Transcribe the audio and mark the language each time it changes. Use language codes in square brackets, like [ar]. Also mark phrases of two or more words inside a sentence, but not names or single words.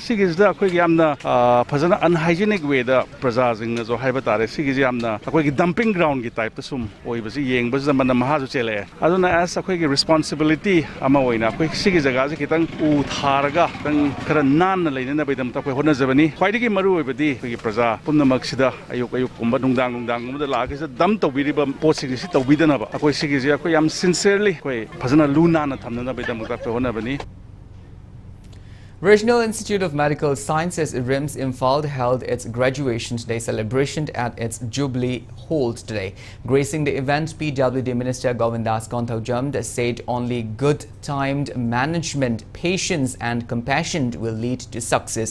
[mni] Sigis da akoi yamna fazana [en] unhygienic way [mni] da praza jing na jo haiba tare. Sigis yamna akoi ki [en] dumping ground [mni] ki type ta sum oi basi yeng basi zaman maha jo chele. Aduna as akoi ki responsibility ama oina akoi sigis jaga je kitang u tharaga tang kara nan na leine na bedam ta akoi hona jabani. Khwaidi ki maru oi badi ki praza pumna maksida ayuk kumba dungdang kumda la ki dam to biri ba pot sigis to bidana ba. Akoi sigis akoi yam sincerely akoi fazana luna na thamna na bedam ta hona bani. [en] Regional Institute of Medical Sciences RIMS Imphal held its Graduation Day celebration at its Jubilee Hall today. Gracing the event, PWD Minister Govindas Konthaujam said only good-timed management, patience and compassion will lead to success.